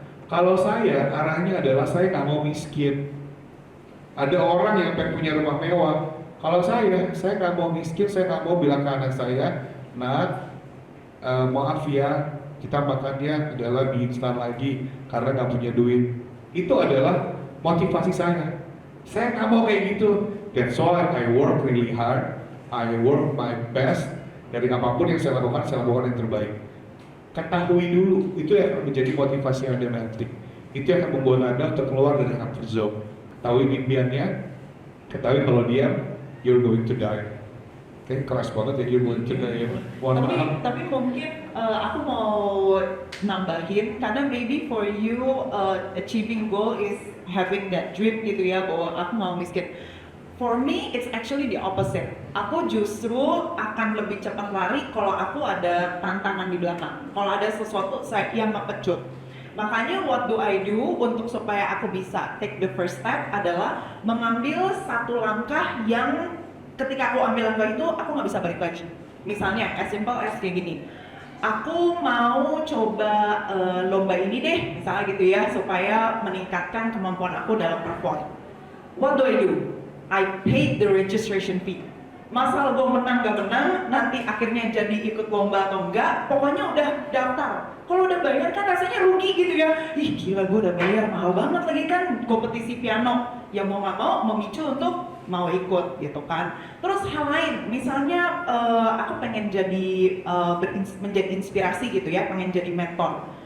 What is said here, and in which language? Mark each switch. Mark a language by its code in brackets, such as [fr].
[id] Kalau saya arahnya adalah saya nggak mau miskin. Ada orang yang pengen punya rumah mewah. Kalau saya nggak mau miskin, saya nggak mau bilang ke anak saya, "Nak, maaf ya, kita makannya adalah mie instan lagi karena nggak punya duit." Itu adalah motivasi saya. Saya nggak mau kayak gitu. [en] That's why I work really hard, I work my best. [id] Dari apapun yang saya lakukan yang terbaik. Ketahui dulu, itu yang akan menjadi motivasi Anda nanti. Itu yang akan membuat Anda untuk keluar dari comfort zone. Ketahui impiannya, ketahui kalau dia, [en] you're going to die. [id] Oke, keras banget ya, [en] you're going to die. [id] Mohon maaf. Tapi mungkin aku mau nambahin, karena [en] maybe for you achieving goal is having that dream [id] gitu ya, bahwa aku mau miskin. [en] For me, it's actually the opposite. [id] Aku justru akan lebih cepat lari kalau aku ada tantangan di belakang. Kalau ada sesuatu yang ngepecut. Makanya [en] what do I do [id] untuk supaya aku bisa [en] take the first step [id] adalah mengambil satu langkah yang ketika aku ambil langkah itu aku nggak bisa balik lagi. Misalnya [en] as simple as [id] kayak gini. Aku mau coba lomba ini deh, misalnya gitu ya, supaya meningkatkan kemampuan aku dalam perform. [en] What do I do? I paid the registration fee. [id] Masalah gue menang gak menang, nanti akhirnya jadi ikut lomba atau enggak, pokoknya udah daftar. Kalau udah bayar kan rasanya rugi gitu ya. Ih gila, gue udah bayar, mahal banget lagi kan kompetisi piano. Ya mau gak mau memicu untuk mau ikut gitu kan. Terus hal lain, misalnya aku pengen jadi menjadi inspirasi gitu ya, pengen jadi mentor.